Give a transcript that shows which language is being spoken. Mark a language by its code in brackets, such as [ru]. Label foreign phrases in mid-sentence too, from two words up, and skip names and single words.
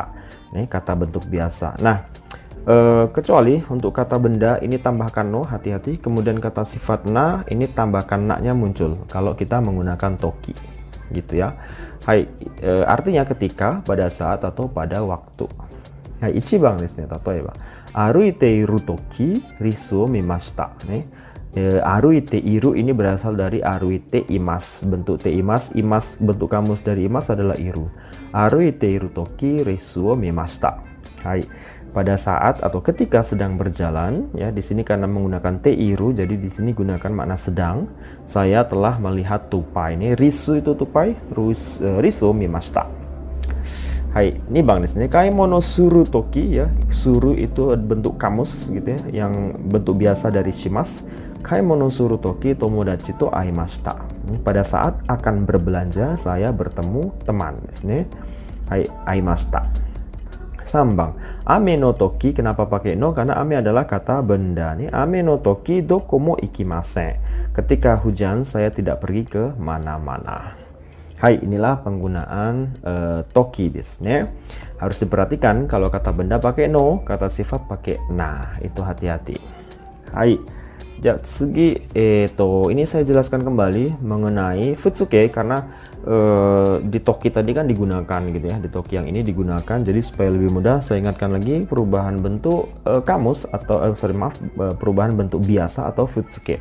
[id] Nih, kata bentuk biasa. Nah, kecuali untuk kata benda ini tambahkan no, hati-hati. Kemudian kata sifat na, ini tambahkan na-nya muncul kalau kita menggunakan toki. Gitu ya. Hai, artinya ketika, pada saat, atau pada waktu. Hai, [ja] 一番ですね、例えば歩いている時リスを見ました. [id] Nih, [ja] 歩いている [id] ini berasal dari [ja] 歩いています, [id] bentuk [ja] ています, [id] imas bentuk kamus dari imas adalah iru. [ja] 歩いている時リスを見ました. [id] Hai, pada saat atau ketika sedang berjalan ya, di sini karena menggunakan [ja] ている, [id] jadi di sini gunakan makna sedang. Saya telah melihat tupai. Ini risu itu tupai, [ja] リス見ました. [id] Hai, ini bang di sini [ja] 買い物する時 [id] ya. Suru itu bentuk kamus gitu ya, yang bentuk biasa dari shimas. [ja] 買い物する時友達と会いました. [id] Pada saat akan berbelanja saya bertemu teman di sini. [ja] はい、会いました. [id] Sambang, [ja] 雨の時, [id] kenapa pakai no? Karena ame adalah kata benda nih. [ja] 雨の時どこも行きません. [id] Ketika hujan saya tidak pergi ke mana-mana. Hai, inilah penggunaan [ja] 時です. [id] Harus diperhatikan kalau kata benda pakai no, kata sifat pakai na. Itu hati-hati. Hai. Tsugi, ini saya jelaskan kembali mengenai futsuke karena di toki tadi kan digunakan gitu ya, di toki yang ini digunakan, jadi supaya lebih mudah saya ingatkan lagi perubahan bentuk kamus atau perubahan bentuk biasa atau futsuke.